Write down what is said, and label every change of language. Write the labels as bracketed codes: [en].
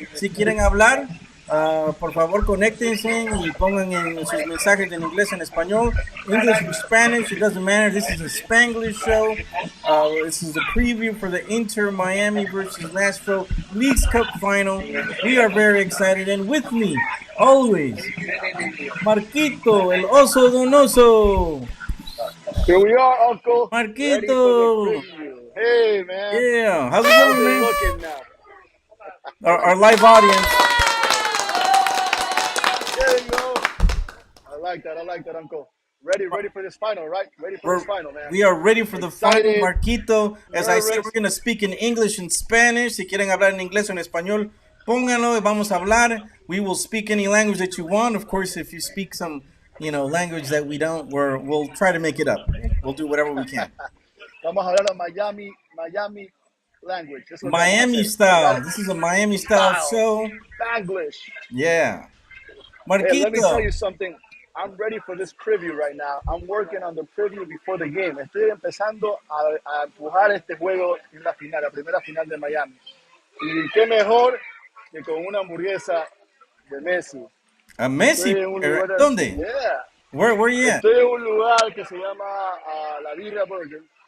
[es] Si quieren hablar, por favor, conéctense y pongan en sus mensajes en inglés en español. [en] English or Spanish, it doesn't matter. This is a Spanglish show. This is a preview for the Inter Miami versus Nashville Leagues Cup final. We are very excited, and with me, always, Marquito, el Oso Donoso. Here we are, Uncle. Marquito. Hey, man. Yeah. How's it going, man? Looking now. Our live audience. There you go. I like that, Uncle. Ready for this final, right? Ready for this final, man. We are ready for the final, Marquito. As I said, Nervous. we're going to speak in English and Spanish. [es] Si quieren hablar en inglés o en español, pónganlo y vamos a hablar. [en] We will speak any language that you want. Of course, if you speak some, language that we don't, we'll try to make it up. We'll do whatever we can. [es] Vamos a hablar de [en] Miami language. Miami style. This is a Miami style show. Spanglish. Yeah. Marquito. Hey, let me tell you something. I'm ready for this preview right now. I'm working on the preview before the game. [es] Estoy empezando a empujar este juego en la final, la primera final de Miami. Y qué mejor que con una hamburguesa de Messi. A Messi? ¿Dónde? [en] Yeah. Where you at? [es] Estoy en un lugar que se llama La Birra Burger.